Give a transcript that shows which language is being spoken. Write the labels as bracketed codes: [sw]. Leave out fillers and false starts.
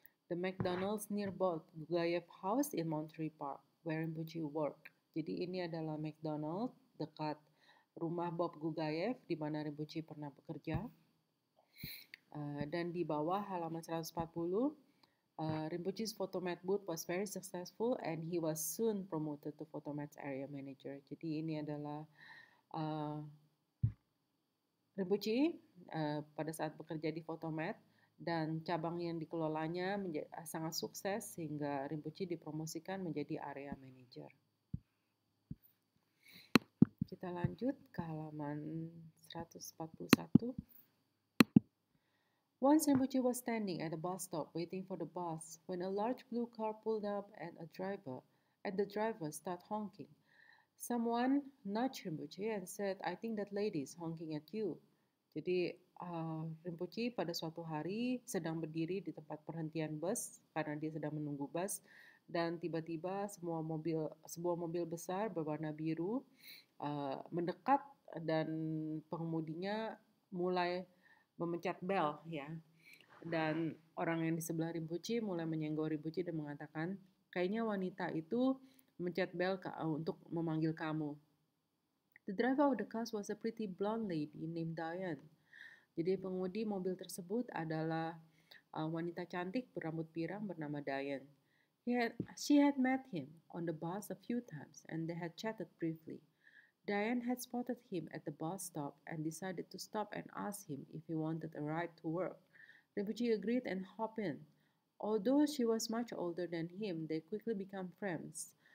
[en] The McDonald's near Bob Gugayev House in Monterey Park, where Rinpoche worked. [id] Jadi ini adalah McDonald dekat rumah Bob Gugayev di mana Rinpoche pernah bekerja. Dan di bawah halaman 140, [en] Rinpoche's photomat booth was very successful and he was soon promoted to photomat's area manager. [id] Jadi ini adalah Rinpoche pada saat bekerja di Photomat, dan cabang yang dikelolanya sangat sukses sehingga Rinpoche dipromosikan menjadi area manager. Kita lanjut ke halaman 141. [en] Once Rinpoche was standing at a bus stop waiting for the bus when a large blue car pulled up and the driver started honking. Someone nudged Rinpoche and said, "I think that lady is honking at you." [id] Jadi Rinpoche pada suatu hari sedang berdiri di tempat perhentian bus karena dia sedang menunggu bus, dan tiba-tiba sebuah mobil besar berwarna biru mendekat, dan pengemudinya mulai memencet bel ya. Dan orang yang di sebelah Rinpoche mulai menyenggol Rinpoche dan mengatakan, "Kayaknya wanita itu memencet bel untuk memanggil kamu." [en] The driver of the car was a pretty blonde lady named Diane. [id] Jadi pengemudi mobil tersebut adalah wanita cantik berambut pirang bernama Diane. [en] She had met him on the bus a few times and they had chatted briefly. Diane had spotted him at the bus stop and decided to stop and ask him if he wanted a ride to work. Rinpoche agreed and hopped in. Although she was much older than him, they quickly became friends.